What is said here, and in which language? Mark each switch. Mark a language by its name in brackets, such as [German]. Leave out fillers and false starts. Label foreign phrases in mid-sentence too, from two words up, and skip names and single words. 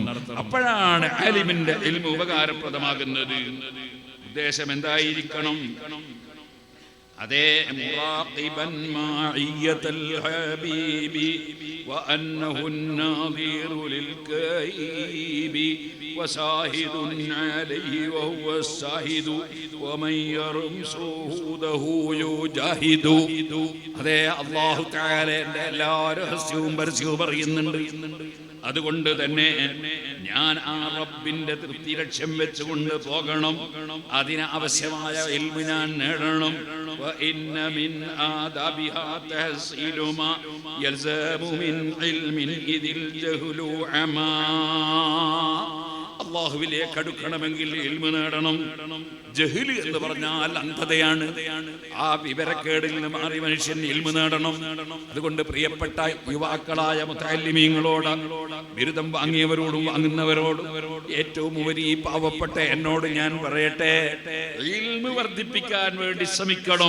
[Malayalam] അപ്പോഴാണ് ആലിമിന്റെ ഇൽമ് ഉപകാരപ്രദമാകുന്നത്. ഉദ്ദേശം എന്തായിരിക്കണം? അതേ [Arabic] مراقبا معية الحبيب وأنه الناظر للغيب وشاهد عليه وهو الشاهد ومن يرم شهوده يجاهد. [Malayalam] അതേ [Arabic] الله تعالى [Malayalam] എല്ലാ രഹസ്യവും പരസ്യവും പറയുന്നുണ്ട്. അതുകൊണ്ട് തന്നെ ഞാൻ ആ റബ്ബിന്റെ തൃപ്തി ലക്ഷ്യം വെച്ചുകൊണ്ട് പോകണം. അതിന് ആവശ്യമായ ഇൽമ് ഞാൻ നേടണം. [Arabic] وإن من آدابها تحصيل ما يلزم من علم إذ الجهل عما. [Malayalam] അല്ലാഹുവിലേക്ക് അടുക്കണമെങ്കിൽ ഇൽമ് നേടണം. ജഹ്ല് എന്ന് പറഞ്ഞാൽ അന്ധതയാണ്. ആ വിവരക്കേടിൽ നിന്ന് മാറി മനുഷ്യൻ ഇൽമ് നേടണം. അതുകൊണ്ട് പ്രിയപ്പെട്ട യുവാക്കളായ മുതഅല്ലിമീങ്ങളോട്, ബിരുദം വാങ്ങിയവരോടും വാങ്ങുന്നവരോടും, ഏറ്റവും ഉപരി പാവപ്പെട്ട എന്നോട് ഞാൻ പറയട്ടെ, ഇൽമ് വർദ്ധിപ്പിക്കാൻ വേണ്ടി ശ്രമിക്കണം.